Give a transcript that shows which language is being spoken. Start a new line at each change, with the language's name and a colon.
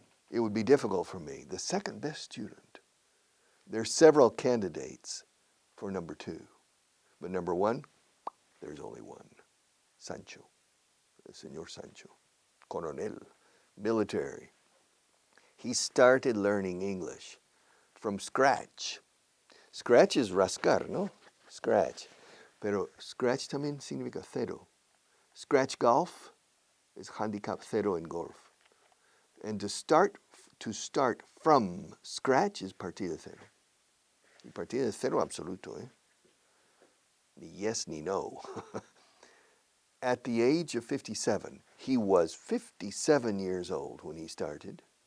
English: It would be difficult for me. The second best student. There's several candidates for number two. But number one, there's only one.
Spanish: Sancho. El Señor Sancho. Coronel. Military.
English: He started learning English from scratch. Scratch is rascar, ¿no? Scratch.
Spanish: Pero scratch también significa cero.
English: Scratch golf is handicap cero in golf. And to start from scratch is
Spanish: partida cero. Y partida de cero absoluto, eh? Ni yes ni no.
English: At the age of 57, he was 57 years old when he started.